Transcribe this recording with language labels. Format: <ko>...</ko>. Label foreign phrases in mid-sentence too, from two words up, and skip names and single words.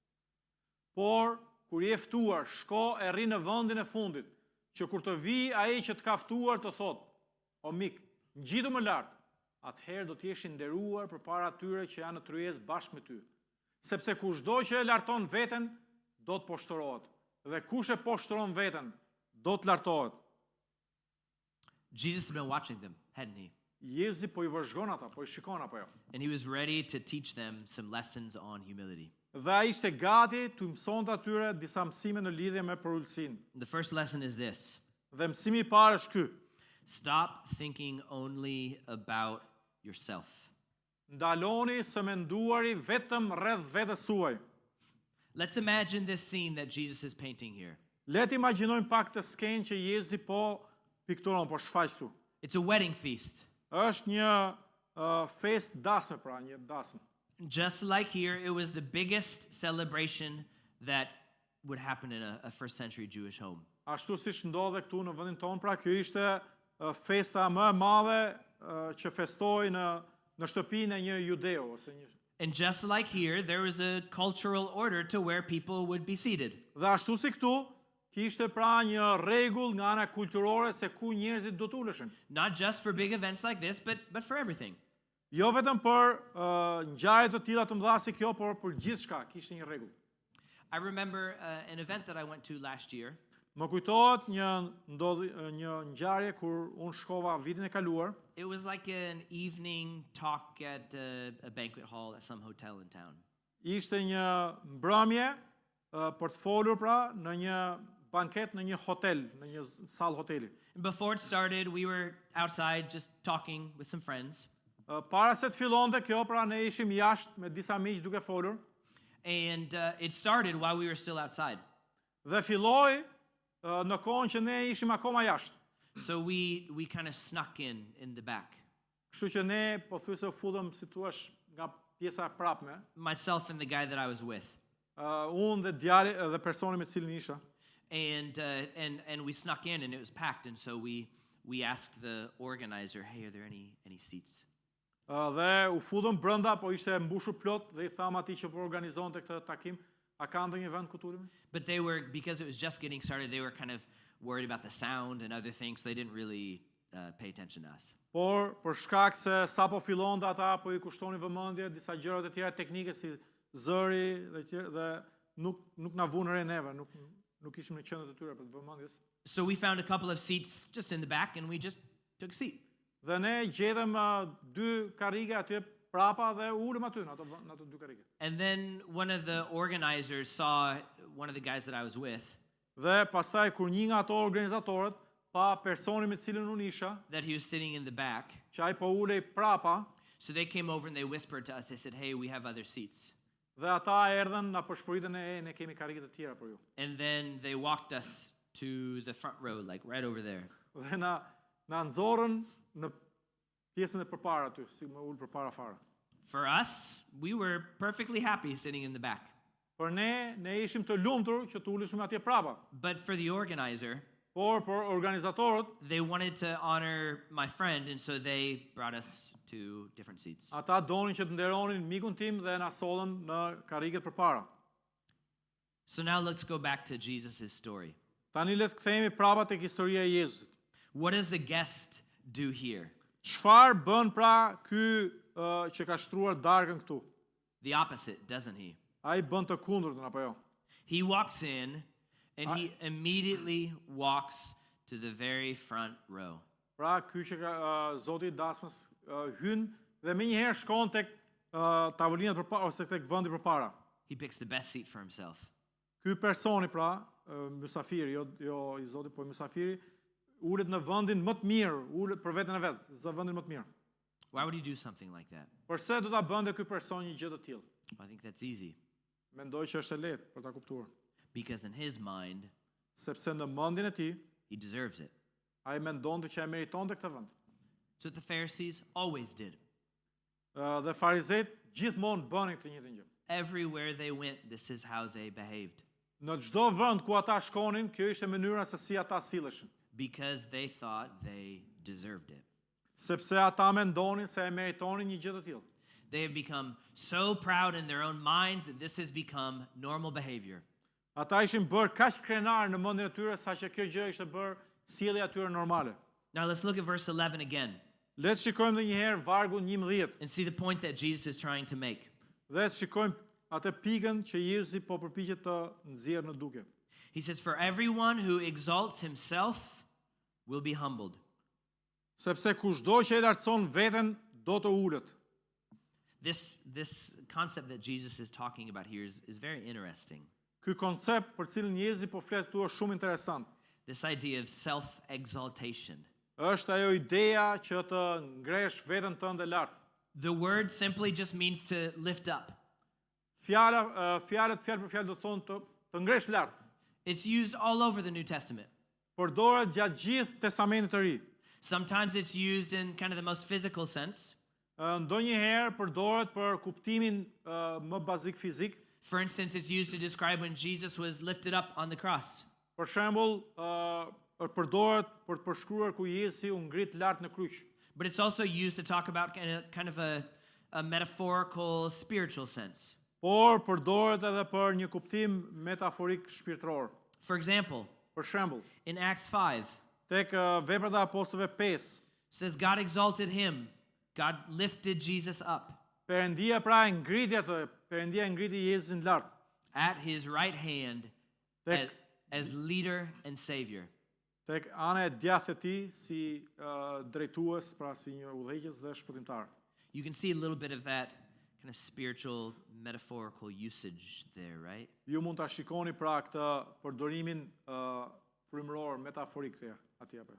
<sq>Por kur je ftuar, shko e rri në vendin e fundit, që kur të vi ai që të ka ftuar të thot, o mik, ngjitu më lart, atëherë do të jesh i nderuar përpara atyre që janë në tryezë bashkë me ty. Sepse kushdo që e larton veten, do të poshtërohet, dhe kush e poshtëron veten, do të lartohet.</sq> <en>Jesus had been watching them, hadn't he?</en> <sq>Jezu po i vëzhgon ata, po i shikon apo jo.</sq> <en>And he was ready to teach them some lessons on humility.</en> <sq>Dhe ai ishte gati të mësonte atyre disa mësime në lidhje me përulësinë.</sq> <en>The first lesson is this:</en> <sq>Dhe mësimi i parë është ky:</sq> <en>stop thinking only about yourself.</en> <sq>ndaloni së menduari vetëm rreth vetes suaj.</sq> <en>Let's imagine this scene that Jesus is painting here.</en> <sq>Le të imagjinojmë pak të skenë që Jezu po pikturon, po shfaq këtu.</sq> <en>It's a wedding feast.</en> <sq>Është një fest dasme, pra një dasmë.</sq> <en>Just like here, it was the biggest celebration that would happen in a first century Jewish home.</en> <sq>Ashtu siç ndodhe këtu në vendin tonë, pra kjo ishte festa më e madhe që festohej në shtëpinë e një judeu ose një.</sq> <en>And just like here, there was a cultural order to where people would be seated.</en> <sq>Dhe ashtu si këtu, kishte pra një rregull nga ana kulturore se ku njerëzit do të uleshin.</sq> <en>Not just for big events like this, but for everything.</en> <sq>Jo vetëm për ngjarje të tilla të mëdha si kjo, por për gjithçka kishte një rregull.</sq> <en>I remember an event that I went to last year.</en> <sq>Më kujtohet një ngjarje kur unë shkova vitin e kaluar.</sq> <en>It was like an evening talk at a banquet hall at some hotel in town.</en> <sq>Ishte një mbrëmje për të folur pra në një banket në një hotel, në një sallë hoteli.</sq> <en>Before it started, we were outside just talking with some friends.</en> <sq>Para se të fillonte kjo, pra ne ishim jashtë me disa miq duke folur.</sq> <en>And it started while we were still outside.</en> <sq>Dhe filloi në kohën që ne ishim akoma jashtë.</sq> <en>So we kind of snuck in the back.</en> <sq>Kështu që ne pothuajse u futëm, si thua, nga pjesa e prapme.</sq> <en>Myself and the guy that I was with.</en> <sq>Unë dhe djali dhe personi me cilin isha.</sq> <en>And we snuck in and it was packed, and so we asked the organizer, "Hey, are there any seats?"</en> <sq>Dhe u futëm brenda, po ishte mbushur plot dhe I tham atij që po organizonte këtë takim, a ka ndonjë vend ku tulemi?</sq> <en>But they were, because it was just getting started, they were kind of worried about the sound and other things, so they didn't really pay attention to us.</en> <sq>Por për shkak se sapo fillonte ata po I kushtonin vëmendje disa gjëra të tjera teknike si zëri dhe nuk na vunë re neve, nuk ishim në qendër të tyre për të vëmendjes.</sq> <en>So we found a couple of seats just in the back and we just took a seat.</en> <sq>Dhe ne gjetëm dy karrige aty prapa dhe ulëm aty në ato dy karrige.</sq> <en>And then one of the organizers saw one of the guys that I was with.</en> <sq>Dhe pastaj kur një nga ato organizatorët pa personin me cilin unë isha,</sq> <en>that he was sitting in the back.</en> <sq>që ai po ulej prapa,</sq> <en>So they came over and they whispered to us. They said, "Hey, we have other seats."</en> <sq>dhe ata erdhën na përshpëritën ne kemi karrige të tjera për ju.</sq> <en>And then they walked us to the front row, like right over there.</en> <sq>Dhe na nxorën në pjesën e përpara aty, si më ul përpara fare.</sq> <en>For us, we were perfectly happy sitting in the back.</en> <sq>Por ne ishim të lumtur që të uleshim atje prapa.</sq> <en>But for the organizer,</en> <sq>Por organizatorët,</sq> <en>they wanted to honor my friend, and so they brought us to different seats.</en> <sq>ata donin që të nderonin mikun tim dhe na sollën në karriget përpara.</sq> <en>So now let's go back to Jesus' story.</en> <sq>Tani le të kthehemi prapa tek historia e Jezusit.</sq> <en>What does the guest do here?</en> <sq>Çfarë bën pra ky që ka shtruar darkën këtu?</sq> <en>The opposite, doesn't he?</en> <sq>Ai bën të kundërtën apo jo?</sq> <en>He walks in and he immediately walks to the very front row.</en> <sq>Pra ky që ka Zoti I dasmës hyn dhe më njëherë shkon tek tavolinat përpara ose tek vendi përpara.</sq> <en>He picks the best seat for himself.</en> <sq>Ky personi pra, mysafiri, jo i Zotit, po mysafiri, ulet në vendin më të mirë, ulet për veten e vet, zë vendin më të mirë.</sq> <en>Why would he do something like that?</en> <sq>Përse do ta bënte ky person një gjë të tillë?</sq> <en>I think that's easy.</en> <sq>Mendoj që është e lehtë për ta kuptuar,</sq> <en>Because in his mind,</en> <sq>sepse në mendjen e tij</sq> <en>he deserves it.</en> <sq>ai mendonte që e meritonte këtë vend.</sq> <en>That's what the Pharisees always did.</en> <sq>Dhe farizejt gjithmonë bënin këtë njëjtën gjë.</sq> <en>Everywhere they went, this is how they behaved.</en> <sq>Në çdo vend ku ata shkonin, kjo ishte mënyra se si ata silleshin,</sq> <en>Because they thought they deserved it.</en> <sq>sepse ata mendonin se e meritonin një gjë të tillë.</sq> <en>They have become so proud in their own minds that this has become normal behavior.</en> <sq>Ata ishin bërë kaq krenar në mendjen e tyre saqë kjo gjë ishte bërë sjellja e tyre normale.</sq> <en>Now let's look at verse 11 again</en> <sq>Le të shikojmë edhe një herë vargun 11</sq> <en>and see the point that Jesus is trying to make.</en> <sq>dhe të shikojmë atë pikën që Jezusi po përpiqet të nxjerrë në duke.</sq> <en>He says, "For everyone who exalts himself will be humbled,</en> <sq>Sepse kushdo që e lartëson veten do të ulet.</sq> <en>This concept that Jesus is talking about here is very interesting.</en> <sq>Ky koncept për cilin Jezusi po flet këtu është shumë interesant.</sq> <en>This idea of self-exaltation.</en> <sq>Është ajo ideja që të ngresh veten tënde lart.</sq> <en>The word simply just means to lift up.</en> <sq>Fjalët fjalë për fjalë do të thonë të ngresh lart.</sq> <en>It's used all over the New Testament.</en> <sq>Përdoret gjatë gjithë Testamentit të Ri.</sq> <en>Sometimes it's used in kind of the most physical sense.</en> <sq>Ndonjëherë përdoret për kuptimin më bazik fizik.</sq> <en>For instance, it's used to describe when Jesus was lifted up on the cross.</en> <sq>Për shembull, përdoret për të përshkruar ku Jezusi u ngrit lart në kryq.</sq> <en>But it's also used to talk about kind of a metaphorical, spiritual sense.</en> <sq>Por përdoret edhe për një kuptim metaforik shpirtëror.</sq> <en>For example,</en> <sq>Për shembull,</sq> <en>in Acts 5,</en> <sq>tek Veprat e Apostujve 5,</sq> <en>says God exalted him. God lifted Jesus up</en> <sq>Perëndia pra e ngriti atë, Perëndia e ngriti Jezusin lart.</sq> <en>at his right hand</en> <sq>Tek</sq> <en>as leader and savior.</en> <sq>tek ana e djathtë e tij si drejtues, pra si një udhëheqës dhe shpëtimtar.</sq> <en>You can see a little bit of that kind of spiritual, metaphorical usage there, right?</en> <sq>Ju mund ta shikoni pra këtë përdorimin frymëror metaforik aty apo.</sq>